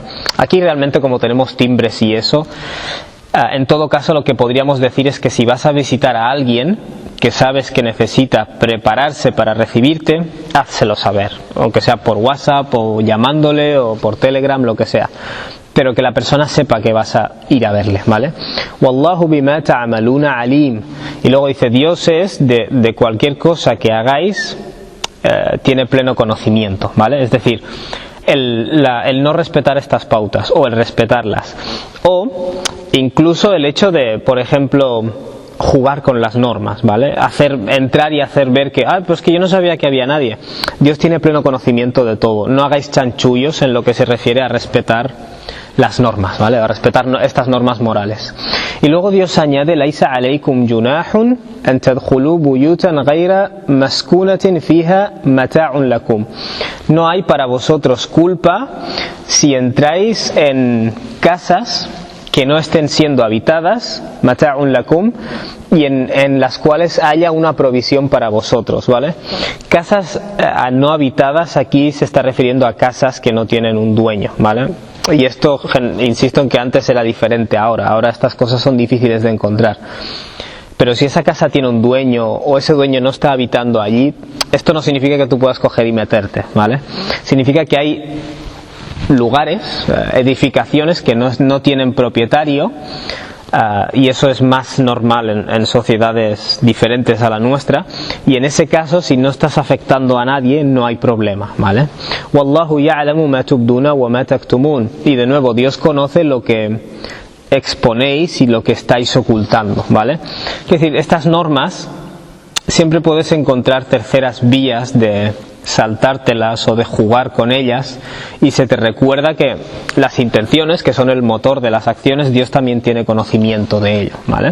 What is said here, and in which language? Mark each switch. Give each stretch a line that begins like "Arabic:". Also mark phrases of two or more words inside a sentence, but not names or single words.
Spanish: Aquí realmente, como tenemos timbres y eso, en todo caso lo que podríamos decir es que si vas a visitar a alguien que sabes que necesita prepararse para recibirte, házselo saber, aunque sea por WhatsApp o llamándole o por Telegram, lo que sea, pero que la persona sepa que vas a ir a verle, ¿vale?
Arabic: والله بما تعملون عليم.
Spanish: Y luego dice, Dios es de cualquier cosa que hagáis, tiene pleno conocimiento, ¿vale? Es decir, el no respetar estas pautas o el respetarlas, o incluso el hecho de, por ejemplo, jugar con las normas, ¿vale? Entrar y hacer ver que, pues que yo no sabía que había nadie. Dios tiene pleno conocimiento de todo. No hagáis chanchullos en lo que se refiere a respetar las normas, ¿vale? A respetar estas normas morales. Y luego Dios añade,
Arabic: ليس عليكم جناح أن تدخلوا بيوتا غير مسكونة فيها متاع لكم.
Spanish: No hay para vosotros culpa si entráis en casas que no estén siendo habitadas,
Arabic: متاع لكم,
Spanish: y en las cuales haya una provisión para vosotros, ¿vale? Casas no habitadas, aquí se está refiriendo a casas que no tienen un dueño, ¿vale? Y esto, insisto en que antes era diferente ahora estas cosas son difíciles de encontrar. Pero si esa casa tiene un dueño o ese dueño no está habitando allí, esto no significa que tú puedas coger y meterte, ¿vale? Significa que hay lugares, edificaciones que no tienen propietario, y eso es más normal en sociedades diferentes a la nuestra, y en ese caso, si no estás afectando a nadie, no hay problema, ¿vale?
Arabic: والله يعلم ما تبدون وما تكتمون.
Spanish: Y de nuevo, Dios conoce lo que exponéis y lo que estáis ocultando, ¿vale? Es decir, estas normas siempre puedes encontrar terceras vías de saltártelas o de jugar con ellas, y se te recuerda que las intenciones, que son el motor de las acciones, Dios también tiene conocimiento de ello, ¿vale?